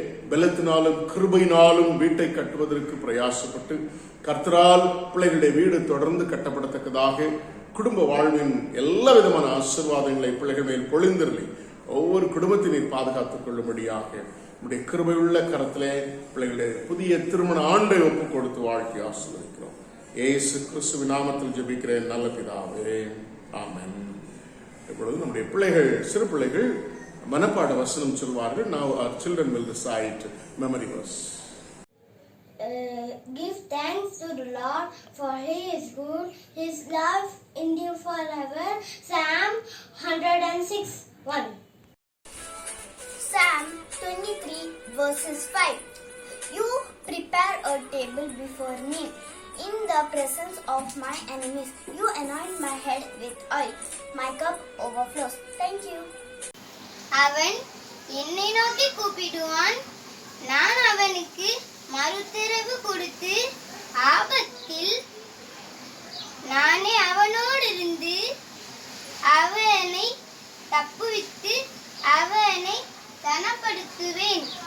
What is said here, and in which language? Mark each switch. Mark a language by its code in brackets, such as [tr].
[ta] பலத்தினாலும் கிருபையினாலும் வீட்டை கட்டுவதற்கு பிரயாசப்பட்டு கர்த்தரால் பிள்ளைகளுடைய வீடு தொடர்ந்து கட்டப்படத்தக்கதாக குடும்ப வாழ்வின் எல்லா விதமான ஆசீர்வாதங்களை பிள்ளைகள் மேல் பொழிந்திரலை ஒவ்வொரு குடும்பத்தினை பாதுகாத்துக் கொள்ளும்படியாக நம்முடைய கிருபையுள்ள கரத்திலே பிள்ளைகளுடைய புதிய திருமண ஆண்டை ஒப்புக் கொடுத்து வாழ்க்கை ஆசீர்வதிக்கிறோம். இயேசு கிறிஸ்துவின் நாமத்தில் ஜெபிக்கிறேன் நல்ல பிதாவே, ஆமென். இப்பொழுது நம்முடைய பிள்ளைகள், சிறு பிள்ளைகள் மனப்பாட வசனம் சொல்வார்கள். [en] Now our children will recite memory verse. Give thanks to the Lord, for He is good. His love endure forever. Psalm 106:1. Psalm 23 verses 5. You prepare a table before me in the presence of my enemies. You anoint my head with oil. My cup overflows. Thank you. [ta] அவன் என்னை நோக்கி கூப்பிடுவான், நான் அவனுக்கு மறுதரவு கொடுத்து ஆபத்தில் நானே அவனோடு இருந்து அவனை தப்புவித்து அவனை கனப்படுத்துவேன்.